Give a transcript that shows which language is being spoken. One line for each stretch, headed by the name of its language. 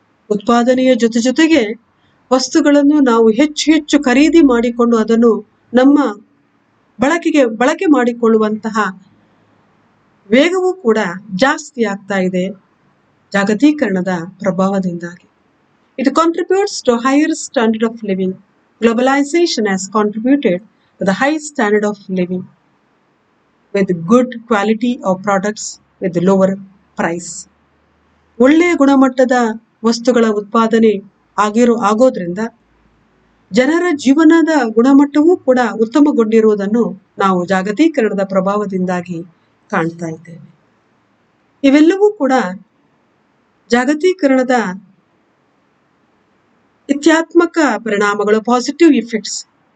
Kannada: ಉತ್ಪಾದನೆಯ ಜೊತೆಗೆ ವಸ್ತುಗಳನ್ನು ನಾವು ಹೆಚ್ಚು ಖರೀದಿ ಮಾಡಿಕೊಂಡು ಅದನ್ನು ನಮ್ಮ ಬಳಕೆ ಮಾಡಿಕೊಳ್ಳುವಂತಹ ವೇಗವೂ ಕೂಡ ಜಾಸ್ತಿ ಆಗ್ತಾ ಇದೆ ಜಾಗತೀಕರಣದ ಪ್ರಭಾವದಿಂದಾಗಿ.
English: It contributes to higher standard of living. Globalization has contributed to the high standard of living with good quality of products with lower price.
Kannada: ಒಳ್ಳೆಯ ಗುಣಮಟ್ಟದ ವಸ್ತುಗಳ ಉತ್ಪಾದನೆ ಆಗೋದ್ರಿಂದ ಜನರ ಜೀವನದ ಗುಣಮಟ್ಟವೂ ಕೂಡ ಉತ್ತಮಗೊಂಡಿರುವುದನ್ನು ನಾವು ಜಾಗತೀಕರಣದ ಪ್ರಭಾವದಿಂದಾಗಿ ಕಾಣ್ತಾ ಇದ್ದೇವೆ. ಇವೆಲ್ಲವೂ ಕೂಡ ಜಾಗತೀಕರಣದ ಇತ್ಯಾತ್ಮಕ ಪರಿಣಾಮಗಳು,
English: Positive effects.